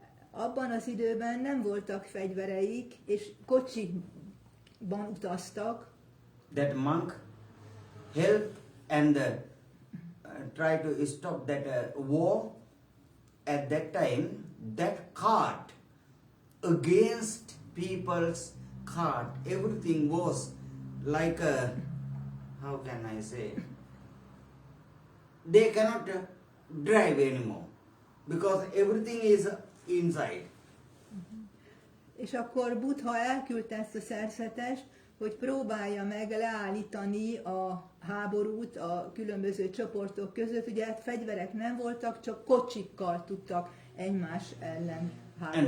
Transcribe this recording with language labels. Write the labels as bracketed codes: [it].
[hu] Abban az időben nem voltak fegyvereik, és kocsikban utaztak. [en] That monk helped and tried to stop that war. At that time, that cart against people's cart, everything was like a, how can I say, they cannot drive anymore because everything is inside. [hu] És akkor Buddha elküldte ezt a szerzetest, hogy próbálja meg leállítani a háborút a különböző csoportok között. Ugye fegyverek nem voltak, csak kocsikkal tudtak egymás ellen háborúzni.